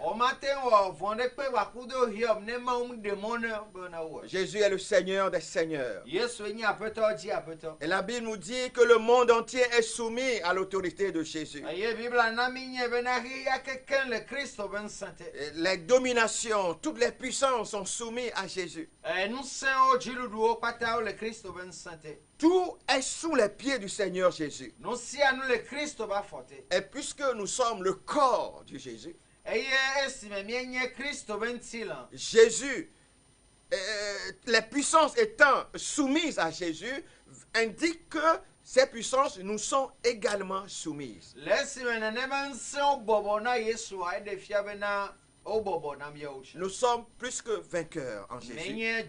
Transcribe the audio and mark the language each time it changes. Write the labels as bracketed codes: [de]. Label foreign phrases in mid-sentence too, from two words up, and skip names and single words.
[ee] Wo mate wɔ vɔ nekpe gbakudo Hiob ne Mawu ɖe mɔ ne be na wɔ. [fr] Jésus est le Seigneur des Seigneurs. [ee] Yesu nye aƒetɔ dzi aƒetɔ. [fr] Et la Bible nous dit que le monde entier est soumis à l'autorité de Jésus. [ee] Eye Bibla na mi nye bena xexea kekeŋ le Kristo be ŋusẽ te. [fr] Et les dominations, toutes les puissances sont soumises à Jésus. [ee] Ŋusẽwo dziɖuɖuwo kpata wo le Kristo be ŋusẽ te. [fr] Tout est sous les pieds du Seigneur Jésus. [ee] Nu sia nu le Kristo be afɔ te. [fr] Et puisque nous sommes le corps du Jésus, [ee] Eye esime míenye Kristo be ŋutilã. [fr] Jésus, les puissances étant soumises à Jésus, indique que ces puissances nous sont également soumises. Nous sommes plus que vainqueurs en Jésus.